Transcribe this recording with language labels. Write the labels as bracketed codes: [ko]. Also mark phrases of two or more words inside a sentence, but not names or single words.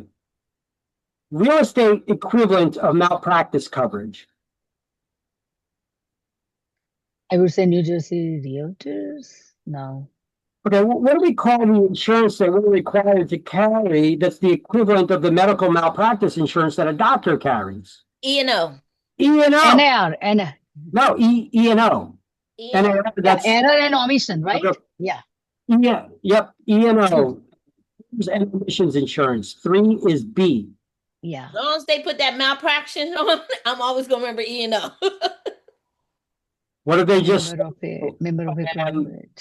[en] Real estate equivalent of malpractice coverage. I would say New Jersey Realtors. No. Okay, what do we call the insurance that we're required to carry that's the equivalent of the medical malpractice insurance that a doctor carries? E&O. E&O. NAR. No, E&O. NAR, that's error and omission, right? Okay. Yeah. Yeah, yep, E&O. And omissions insurance. 3 is B. Yeah. As long as they put that malpractice on, I'm always going to remember E&O. What do they just... Member of a private.